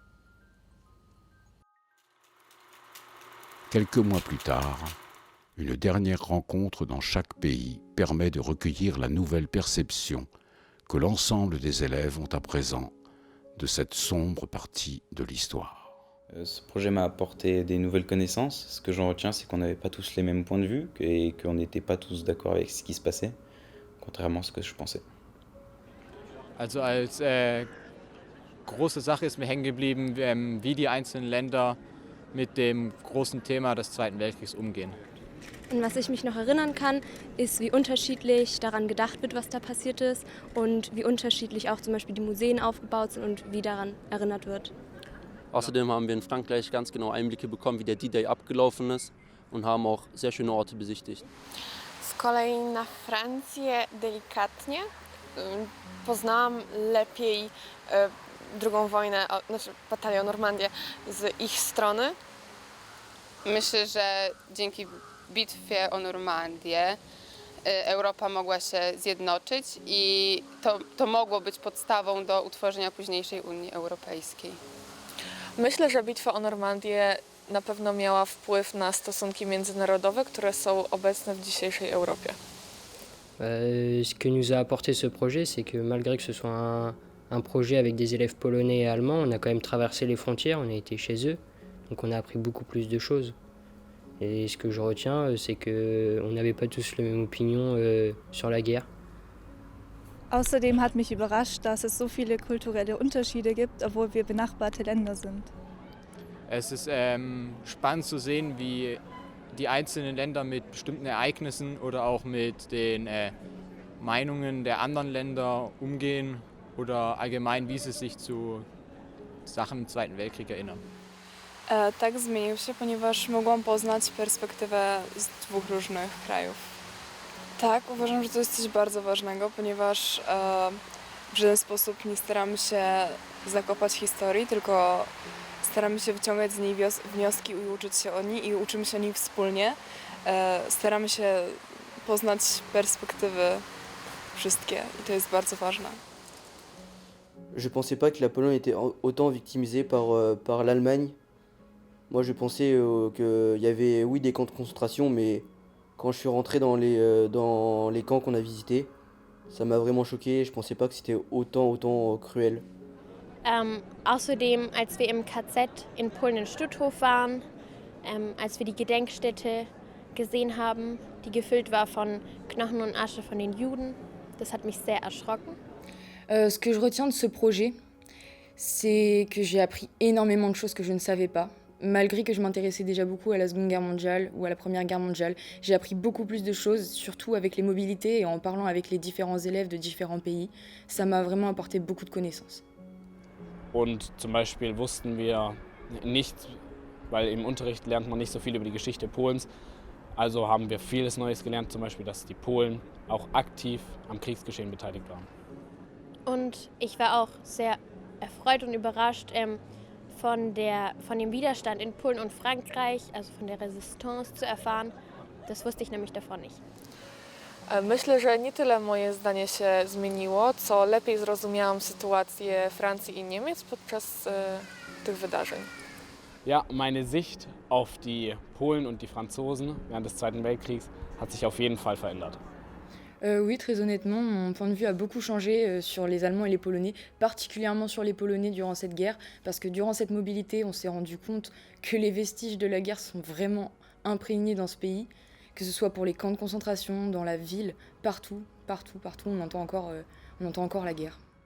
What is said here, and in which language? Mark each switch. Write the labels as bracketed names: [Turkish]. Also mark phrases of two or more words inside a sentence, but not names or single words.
[French] Quelques mois plus tard, une dernière rencontre dans chaque pays permet de recueillir la nouvelle perception que l'ensemble des élèves ont à présent de cette sombre partie de l'histoire. Ce projet m'a apporté des nouvelles connaissances. Ce que j'en retiens, c'est qu'on n'avait pas tous les mêmes points de vue et qu'on n'était pas tous d'accord avec ce qui se passait, contrairement à ce que je pensais. [German] Also als große Sache ist mir hängen geblieben, wie die einzelnen Länder mit dem großen Thema des Zweiten Weltkriegs umgehen. An was ich mich noch erinnern kann, ist, wie unterschiedlich daran gedacht wird, was da passiert ist und wie unterschiedlich auch zum Beispiel die Museen aufgebaut sind und wie daran erinnert wird. Außerdem haben wir in Frankreich ganz genau Einblicke bekommen, wie der D-Day abgelaufen ist und haben auch sehr schöne Orte besichtigt. [Polish] Z kolei na Francję delikatnie poznałam lepiej drugą wojnę, znaczy batalię o Normandię z ich strony. Myślę, że dzięki bitwie o Normandię Europa mogła się zjednoczyć i to mogło być podstawą do utworzenia późniejszej Unii Europejskiej. Myślę, że bitwa o Normandię na pewno miała wpływ na stosunki międzynarodowe, które są obecne w dzisiejszej Europie. [French] Ce que nous a apporté ce projet, c'est que malgré que ce soit un projet avec des élèves polonais et allemands, on a quand même traversé les frontières, on a été chez eux, donc on a appris beaucoup plus de choses. Et ce que je retiens, c'est qu'on n'avait pas tous la même opinion sur la guerre. [German] Außerdem hat mich überrascht, dass es so viele kulturelle Unterschiede gibt, obwohl wir benachbarte Länder sind. Es ist spannend zu sehen, wie die einzelnen Länder mit bestimmten Ereignissen oder auch mit den Meinungen der anderen Länder umgehen oder allgemein, wie sie sich zu Sachen im Zweiten Weltkrieg erinnern. [Polish] Tak, zmienił się, ponieważ mogłam poznać perspektywę z dwóch różnych krajów. Tak, uważam, że to jest coś bardzo ważnego, ponieważ w żaden sposób nie staramy się zakopać historii, tylko staramy się wyciągać z niej wnioski i uczyć się o niej i uczymy się o niej wspólnie. Staramy się poznać perspektywy wszystkie i to jest bardzo ważne. [French] Je pensais pas que la Pologne était autant victimisée par l'Allemagne. Moi je pensais qu'il y avait oui des camps de concentration, mais quand je suis rentré dans les camps qu'on a visités, ça m'a vraiment choqué. Je pensais pas que c'était autant cruel. [German] Außerdem, als wir im KZ in Polen in Stutthof waren, als wir die Gedenkstätte gesehen haben, die gefüllt war von Knochen und Asche von den Juden, das hat mich sehr erschrocken. [French] Ce que je retiens de ce projet, c'est que j'ai appris énormément de choses que je ne savais pas. Malgré que je m'intéressais déjà beaucoup à la Seconde Guerre mondiale ou à la Première Guerre mondiale, j'ai appris beaucoup plus de choses, surtout avec les mobilités et en parlant avec les différents élèves de différents pays. Ça m'a vraiment apporté beaucoup de connaissances. [German] Und zum Beispiel wussten wir nicht, weil im Unterricht lernt man nicht so viel über die Geschichte Polens, also haben wir vieles Neues gelernt, zum Beispiel, dass die Polen auch aktiv am Kriegsgeschehen beteiligt waren. Und ich war auch sehr erfreut und überrascht von dem Widerstand in Polen und Frankreich, also von der Resistance zu erfahren. Das wusste ich nämlich davor nicht. [Polish] Myślę, że nie tyle moje zdanie się zmieniło, co lepiej zrozumiałam sytuację Francji i Niemiec podczas tych wydarzeń. [German] Ja, meine Sicht auf die Polen und die Franzosen während des Zweiten Weltkriegs hat sich auf jeden Fall verändert. [French] Oui, très honnêtement, mon point de vue a beaucoup changé sur les Allemands et les Polonais, particulièrement sur les Polonais durant cette guerre, parce que durant cette mobilité, on s'est rendu compte que les vestiges de la guerre sont vraiment imprégnés dans ce pays, que ce soit pour les camps de concentration, dans la ville, partout, on entend encore la guerre.